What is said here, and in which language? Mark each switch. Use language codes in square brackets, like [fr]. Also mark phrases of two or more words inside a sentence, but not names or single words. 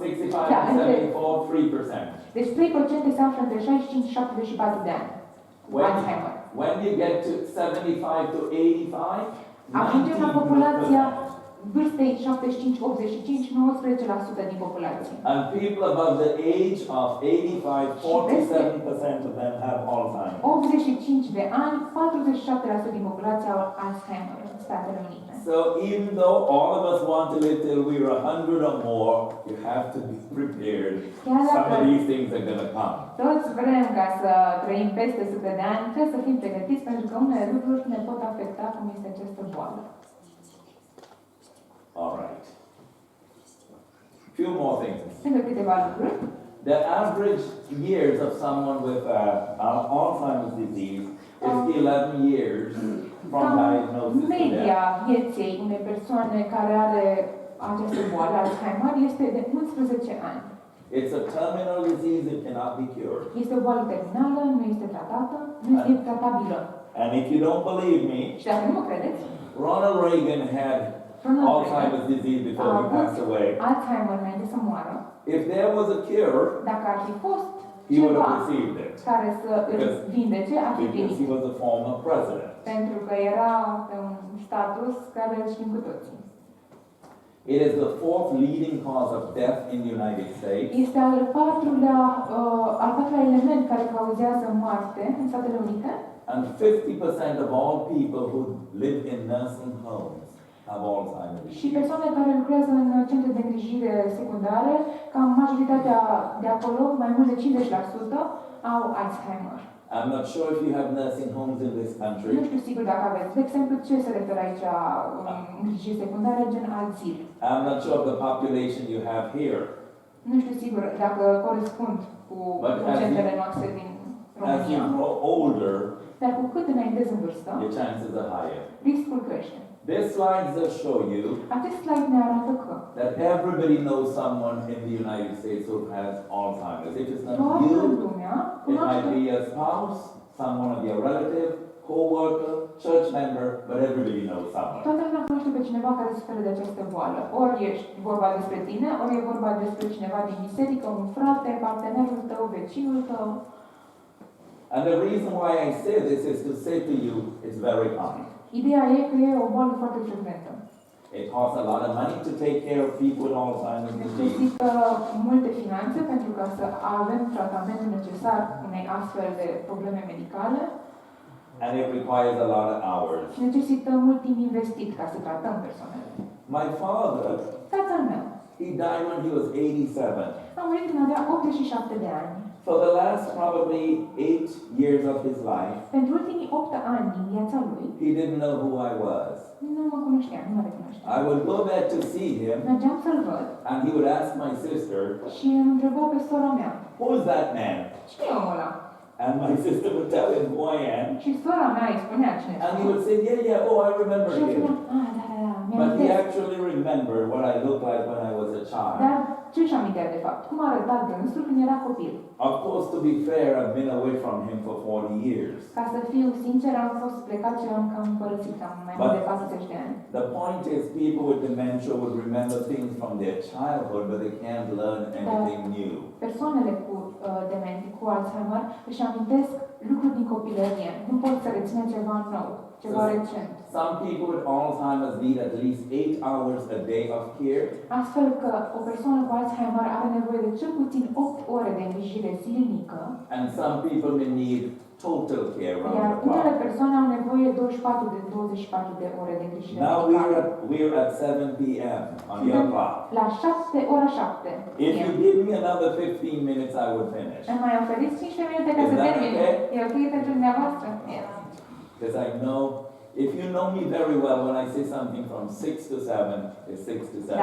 [ro] 65 Da, [en] to 74, 3%. [ro] Deci 3% se află între 65 și 74 de ani. Alzheimer. [en] When you get to 75 to 85, [ro] Ajungem la 19%. populația vârstei 75-85, 19% din populație. [en] And people above the age of 85, 47% of them have Alzheimer's. [ro] 85 de ani, 47% din populația au Alzheimer în Statele Unite. [en] So even though all of us want to live till we're 100 or more, you have to be prepared. Some of these things are going to come. [ro] Toți vrem ca să trăim peste 100 de ani, trebuie să fim pregătiți pentru că unele lucruri ne pot afecta, cum este această boală. [en] All right. Few more things. [ro] Încă câteva lucruri. [en] The average years of someone with Alzheimer's disease is 11 years from diagnosis to [ro] Media [en] death. [ro] vieții unei persoane care are această boală, Alzheimer, este de 11 ani. [en] It's a terminal disease, it cannot be cured. [ro] Este o boală terminală, nu este tratată, nu este tratabilă. [en] And if you don't believe me, [ro] Și dacă nu mă credeți, [en] Ronald Reagan had Alzheimer's disease before he passed away. [ro] Alzheimer înainte să moară. [en] If there was a cure, [ro] Dacă ar fi fost [en] he would [ro] ceva [en] have received it [ro] care să îl vindece, ar fi [en] because [ro] primit. [en] he was a former president. [ro] Pentru că era pe un status care îl știm cu toții. [en] It is the fourth leading cause of death in the United States. [ro] Este al patrulea element care cauzează moarte în Statele Unite. [en] And 50% of all people who live in nursing homes have Alzheimer's [ro] Și [en] disease. [ro] persoane care lucrează în centre de îngrijire secundare, cam majoritatea de acolo, mai mult de 50%, au Alzheimer. [en] I'm not sure if you have nursing homes in this [ro] Nu [en] country. [ro] știu sigur dacă aveți. De exemplu, ce se referă aici îngrijiri secundare, gen azil. [en] I'm not sure of the population you have here. [ro] Nu știu sigur dacă corespund cu [en] But [ro] procentele noastre din [en] As you [ro] România. [en] grow older, [ro] Dar cu cât înaintezi în vârstă, [en] your chances are higher. [ro] riscul crește. [en] This slide does show you [ro] Acest slide ne arată că [en] that everybody knows someone in the United States who has Alzheimer's. If it's not [ro] toată [en] you, [ro] lumea [en] it might [ro] cunoaște, [en] be a spouse, someone of your relative, co-worker, church member, but everybody knows someone. [ro] toată lumea cunoaște pe cineva care suferă de această boală. Ori ești vorba despre tine, ori e vorba despre cineva din biserică, un frate, partenerul tău, vecinul tău. [en] And the reason why I say this is to say to you, it's very common. [ro] Ideea e că e o boală foarte frecventă. [en] It costs a lot of money to take care of people with Alzheimer's disease. [ro] Necesită multe finanțe pentru ca să avem tratamentul necesar unei astfel de probleme medicale [en] And it requires a lot of hours. [ro] și necesită mult timp investit ca să tratăm persoanele. [en] My father, [ro] Tatăl meu [en] he died when he was 87. [ro] a murit când avea 87 de ani. [en] For the last probably 8 years of his life, [ro] Pentru ultimii 8 ani din viața lui, [en] he didn't know who I was. [ro] nu mă cunoștea, nu mă recunoștea. [en] I would go there to see him, [ro] Mergeam să-l văd [en] and he would ask my sister, [ro] și îmi întreba pe sora mea, [en] "Who's that man?" [ro] cine e omul ăla? [en] And my sister would tell him who I am. [ro] Și sora mea îi spunea cine [en] And he [ro] sunt. [en] would say, yeah, yeah, oh, I remember [ro] Și el spunea, [en] him. [ro] da, [en] But he [ro] mi-amintesc. [en] actually remembered what I looked like when I was a child. [ro] Dar ce își amintea de fapt? Cum arăta dânsul când era copil? [en] Of course, to be fair, I've been away from him for 40 years. [ro] Ca să fiu sincer, am fost plecat și am cam părăsit cam mai mult de 40 de ani. [en] The point is, people with dementia would remember things from their childhood, but they can't learn anything new. [ro] Persoanele cu demenție, cu Alzheimer, își amintesc lucruri din copilărie. Nu pot să rețină ceva nou, ceva recent. [en] Some people with Alzheimer's need at least 8 hours a day of care. [ro] Astfel că o persoană cu Alzheimer are nevoie de cel puțin 8 ore de îngrijire zilnică, [en] And some people may need total care [ro] iar [en] around the [ro] unele [en] clock. [ro] persoane au nevoie de 24 de ore de îngrijire [en] Now [ro] medicală. [en] we're at 7 p.m. on your clock. [ro] La 7, ora 7. [en] If you give me another 15 minutes, I will finish. [ro] Îmi mai oferiți 15 minute ca [en] Is [ro] să [en] that [ro] termin. [en] okay? [ro] E ok pentru dumneavoastră? [en] Yes. Because I know, if you know me very well, when I say something from 6 to 7, it's 6 to 7.